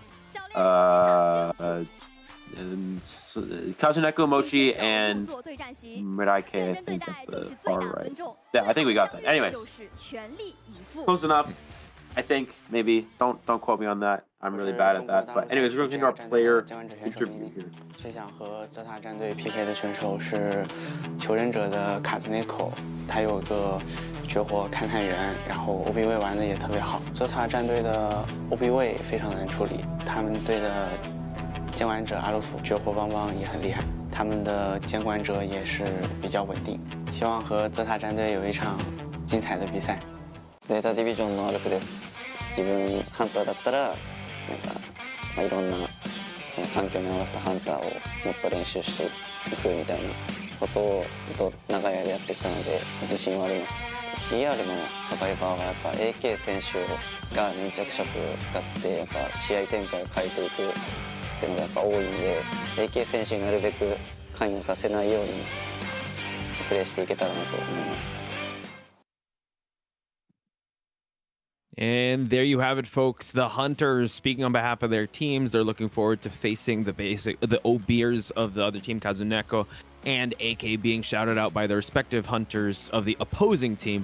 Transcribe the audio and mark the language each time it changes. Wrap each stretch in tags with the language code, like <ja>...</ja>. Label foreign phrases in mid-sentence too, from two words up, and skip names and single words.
<en>And Kazuneko, Mochi, and Miraike, I think at the far right. Yeah, I think we got that. Anyways, close enough. I think maybe don't quote me on that. I'm really bad at that. But anyways, we're going to our player interview here.</en> <zh>最想和ZETA战队 PK 的选手是求忍者的卡兹内口，他有个绝活勘探员，然后 OB 位玩的也特别好。ZETA战队的 OB 位非常难处理，他们队的监管者阿鲁夫绝活邦邦也很厉害，他们的监管者也是比较稳定。希望和ZETA战队有一场精彩的比賽。</zh> <ja>ZETA ディビジョンのアルフです。自分ハンターだったらいろんなその環境に合わせたハンターをもっと練習していくみたいなことをずっと長い間やってきたので自信はあります。GR のサバイバーはやっぱ AK 選手が粘着色を使ってやっぱ試合展開を変えていくっていうのがやっぱ多いんで AK 選手になるべく関与させないようにプレーしていけたらなと思います。</ja> <en>And there you have it, folks. The Hunters, speaking on behalf of their teams, they're looking forward to facing the OBers of the other team, Kazuneko and AK, being shouted out by the respective Hunters of the opposing team.</en>